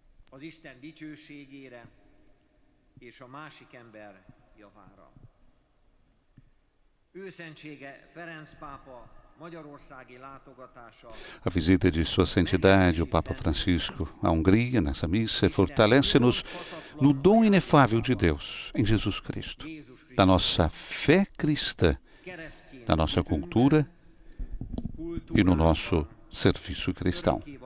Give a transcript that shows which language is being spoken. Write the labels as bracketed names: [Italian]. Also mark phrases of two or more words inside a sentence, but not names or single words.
[Hungarian] az Isten dicsőségére és a másik ember javára. Őszentsége Ferenc pápa magyarországi látogatása. [Portuguese] A visita de Sua Santidade, o Papa Francisco, à Hungria, nessa missa, fortalece-nos no dom inefável de Deus, em Jesus Cristo, da nossa fé cristã, da nossa cultura e no nosso serviço cristão.